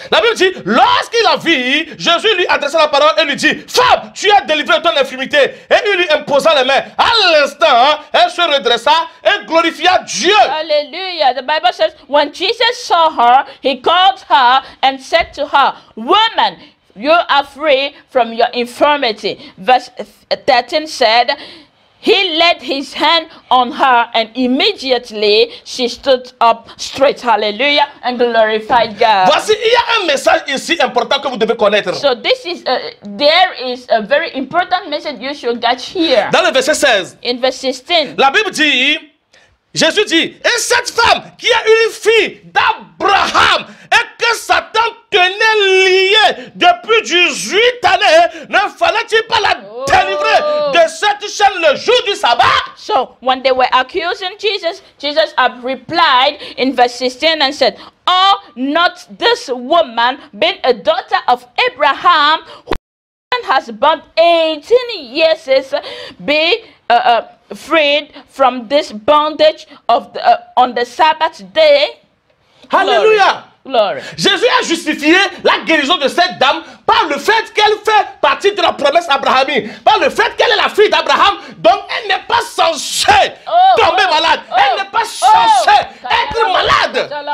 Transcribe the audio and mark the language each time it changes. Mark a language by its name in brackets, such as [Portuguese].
[French] La Bible dit, lorsqu'il la vit, Jésus lui adressa la parole et lui dit, femme, tu es délivrée de ton infirmité. Et il lui imposa les mains. À l'instant, elle se redressa et glorifia Dieu. [English] Hallelujah. The Bible says, when Jesus saw her, he called her and said to her, woman, you are free from your infirmity. Verse 13 said, he laid his hand on her, and immediately she stood up straight. Hallelujah. And glorified God. [French] Voici, il y a un message ici important que vous devez connaître. [English] So this is there is a very important message you should get here. [French] Dans le verset 16, [English] In verse 16. [French] la Bible dit, Jésus dit, et cette femme qui est une fille d'Abraham et que Satan tenait liée depuis 18 années, ne fallait-il pas la délivrer de cette chaîne le jour du sabbat? [English] So when they were accusing Jesus, Jesus replied in verse 16 and said, oh, not this woman, being a daughter of Abraham, who has about 18 years, be freed from this bondage of on the Sabbath day. [French] Alléluia. [English] Glory. [French] Jésus a justifié la guérison de cette dame par le fait qu'elle fait partie de la promesse abrahamique, par le fait qu'elle est la fille d'Abraham, donc elle n'est pas censée tomber malade, elle n'est pas censée être malade.